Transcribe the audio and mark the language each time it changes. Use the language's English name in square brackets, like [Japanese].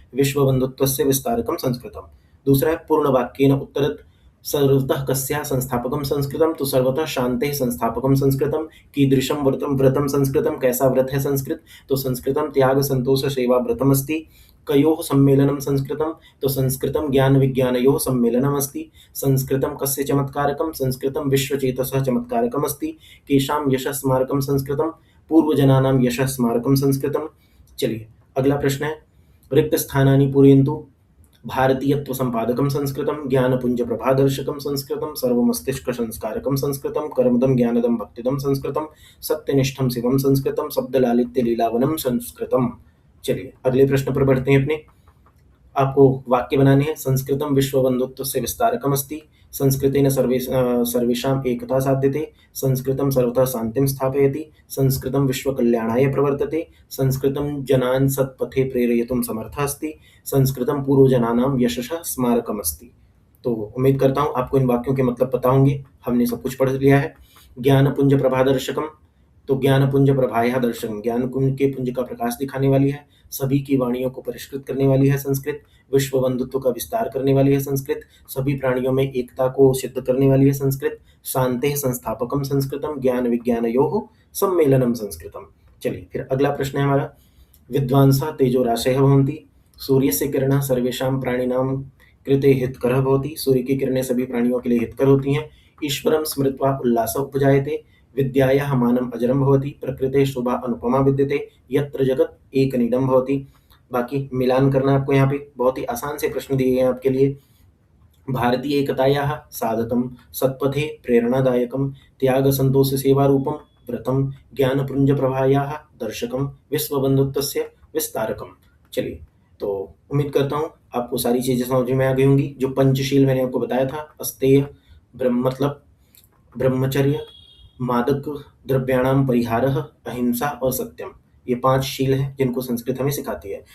[Sanskrit] विश्व बंधुत्वस्य विस्तारकम संस्कृतम। [Hindi] दूसरा है [Sanskrit] पूर्ण वाक्येन उत्तरत। सर्वतः कस्या संस्थापकम संस्कृतम। तो सर्वतः शांते संस्थापकम संस्कृतम। कीदृशम व्रतम व्रतम संस्कृतम। [Hindi] कैसा व्रत है संस्कृत? [Sanskrit] तो संस्कृतम त्याग संतोष सेवा व्रतम अस्ति। कयोः सम्मेलनं संस्कृतं। तो संस्कृतं ज्ञान विज्ञानयोः सम्मेलनम् अस्ति। संस्कृतं कस्य चमत्कारकं। संस्कृतं विश्वचेतसः चमत्कारकम् अस्ति। केषां यशः स्मारकं संस्कृतं। पूर्वजनानां यशः स्मारकं संस्कृतं। [Hindi] चलिए, अगला प्रश्न है, [Sanskrit] रिक्त स्थानानि पूरयन्तु। भारतीयत्व संपादकं संस्कृतं। ज्ञानपुंज प्रभादर्शकं संस्कृतं। सर्वमस्तिष्क संस्कारकं संस्कृतं। कर्मदं ज्ञानदं भक्तिदं संस्कृतं। सत्यनिष्ठं शिवं संस्कृतं। शब्दलालित्य लीलावनं संस्कृतम। [Hindi] चलिए, अगले प्रश्न पर बढ़ते हैं अपने। आपको वाक्य बनाने हैं। [Sanskrit] संस्कृतं विश्वबन्धुत्वस्य विस्तारकमस्ति। संस्कृतेन सर्वेषाम् एकता साध्यते। संस्कृतं सर्वतः शान्तिं स्थापयति। संस्कृतं विश्वकल्याणाय प्रवर्तते। संस्कृतं जनान् सत्पथे प्रेरयितुं समर्थः अस्ति। संस्कृतं पूर्वजनानां यशसः स्मारकमस्ति। [Hindi] तो उम्मीद करता हूँ आपको इन वाक्यों के मतलब पता होंगे। हमने सब कुछ पढ़ लिया है। [Sanskrit] ज्ञानपुंज प्रभादर्शकम। तो ज्ञानपुंज प्रभाया दर्शकम। [Hindi] ज्ञान कुंज के पुंज का प्रकाश दिखाने वाली है। सभी की वाणियों को परिष्कृत करने वाली है संस्कृत। विश्व बंधुत्व का विस्तार करने वाली है संस्कृत। सभी प्राणियों में एकता को सिद्ध करने वाली है संस्कृत। [Sanskrit] शांते संस्थापकम संस्कृतम। ज्ञान विज्ञानयोः सम्मेलनम संस्कृतम। [Hindi] चलिए, फिर अगला प्रश्न है हमारा, [Sanskrit] विद्वांसः तेजोराशयः भवन्ति। सूर्यस्य किरणः सर्वेषां प्राणिनां कृते हितकरः भवति। [Hindi] सूर्य की किरणें सभी प्राणियों के लिए हितकर होती हैं। [Sanskrit] ईश्वरं स्मृत्वा उल्लासः उपजायते। विद्यायाः मानम् अजरं भवति। प्रकृतेः शोभा अनुपमा विद्यते। यत्र जगत् एकनीडं भवति। [Hindi] बाकी मिलान करना है आपको यहाँ पे। बहुत ही आसान से प्रश्न दिए गए हैं आपके लिए। [Sanskrit] भारतीय एकतायाः साधकं। सत्पथे प्रेरणादायकं। त्याग संतोष सेवारूपं व्रतं। ज्ञानपुंज प्रभायाः दर्शकं। विश्व बंधुत्वस्य विस्तारकम। [Hindi] चलिए, तो उम्मीद करता हूँ आपको सारी चीजें समझ में आ गई होंगी। जो पंचशील मैंने आपको बताया था, अस्तेय ब्रह्म मतलब ब्रह्मचर्य, [Sanskrit] मादक द्रव्याणाम परिहारः, [Hindi] अहिंसा और सत्यम, ये 5 शील हैं जिनको संस्कृत हमें सिखाती है।